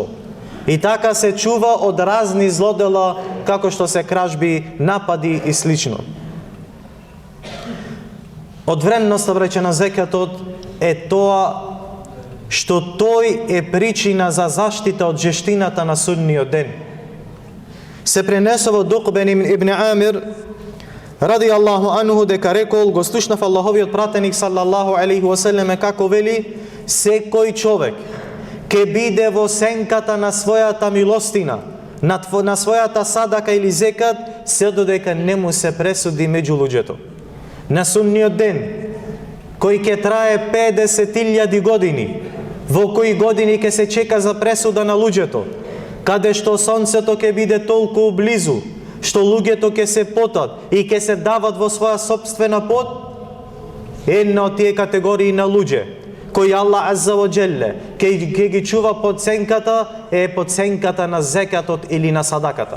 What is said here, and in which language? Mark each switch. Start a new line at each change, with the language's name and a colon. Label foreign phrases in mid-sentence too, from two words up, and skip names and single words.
Macedonian: И така се чува од разни злодела, како што се кражби, напади и слично. Од вредноста, браќа, на зекатот е тоа што тој е причина за заштита од жештината на судниот ден. Се пренесува од Уқбен ибн Амир
Arabic: رضي الله عنه
Macedonian: дека рекол, го слушнав Аллаховиот пратеник
Arabic: صلى الله عليه وسلم
Macedonian: како вели: секој човек ке биде во сенката на својата милостина, на својата садака или зекат, се додека не му се пресуди меѓу луѓето. На судниот ден, кој ќе трае 50.000 години, во кои години ќе се чека за пресуда на луѓето, каде што сонцето ќе биде толку близу, што луѓето ќе се потат и ќе се дават во своја собствена пот, една од тие категории на луѓе кои Аллах
Arabic: عز وجل
Macedonian: ќе ги чува под сенката е под сенката на зекатот или на садаката.